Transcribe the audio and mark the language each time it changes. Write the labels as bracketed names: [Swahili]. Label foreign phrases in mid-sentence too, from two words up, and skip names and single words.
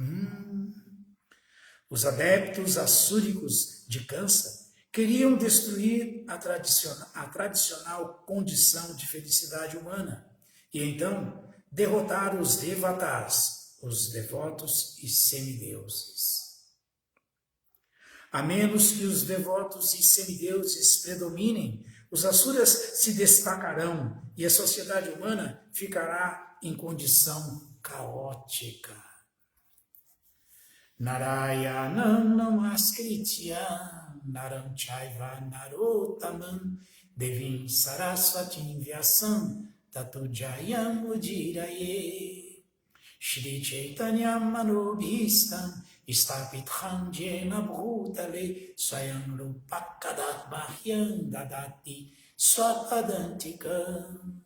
[Portuguese] Os adeptos assúricos de Kansa queriam destruir a tradicional condição de felicidade humana e então derrotar os devatas, os devotos e semideuses. A menos que os devotos e semideuses predominem, os asuras se destacarão e a sociedade humana ficará em condição caótica. [Sanskrit] Narayanam namaskritya naram chaiva narotamam devim sarasvatim vyasam tato jayam udiraye Shri Chaitanya manobhistam Istapitham jena bhutale swayam rupakadat bahyam dadati swapadantikam.